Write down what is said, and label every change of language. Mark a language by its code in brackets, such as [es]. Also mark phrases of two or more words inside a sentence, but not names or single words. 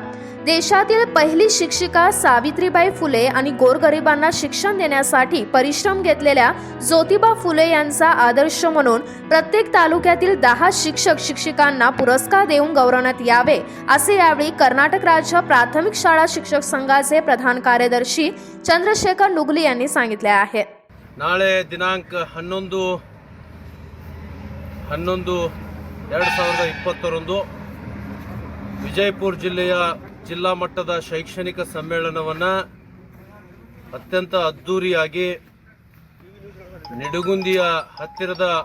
[mr] देशातील पहिली शिक्षिका सावित्रीबाई फुले आणि गोरगरिबांना शिक्षण देण्यासाठी परिश्रम घेतलेल्या ज्योतिबा फुले यांचा आदर्श म्हणून प्रत्येक तालुक्यातील 10 शिक्षक शिक्षिकांना पुरस्कार देऊन गौरवण्यात यावे असे यावेळी कर्नाटक राज्य प्राथमिक शाळा शिक्षक संघाचे प्रधान कार्यदर्शी चंद्रशेखर नुगली यांनी सांगितले आहे. [kn] ನಾಳೆ ದಿನಾಂಕ 11/11/2020 ವಿಜಯಪುರ ಜಿಲ್ಲೆಯ ಜಿಲ್ಲಾ ಮಟ್ಟದ ಶೈಕ್ಷಣಿಕ ಸಮ್ಮೇಳನವನ್ನು ಅತ್ಯಂತ ಅದ್ಧೂರಿಯಾಗಿ ನಿಡಗುಂದಿಯ ಹತ್ತಿರದ